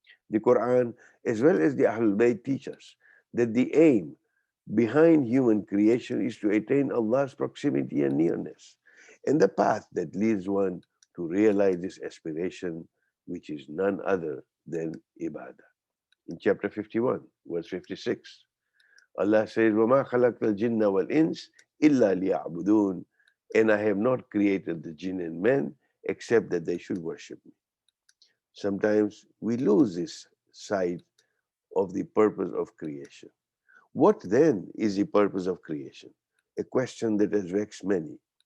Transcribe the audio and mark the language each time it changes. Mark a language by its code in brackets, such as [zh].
[en] The Quran, as well as the Ahlul Bayt, teach us that the aim behind human creation is to attain Allah's proximity and nearness, and the path that leads one to realize this aspiration, which is none other than ibadah. In chapter 51, verse 56, Allah says, [ar] وَمَا خَلَقْتَ الْجِنَّ وَالْإِنسِ إِلَّا لِيَعْبُدُونَ. [en] And I have not created the jinn and men except that they should worship me. Sometimes we lose this sight of the purpose of creation. What then is the purpose of creation? A question that has vexed many.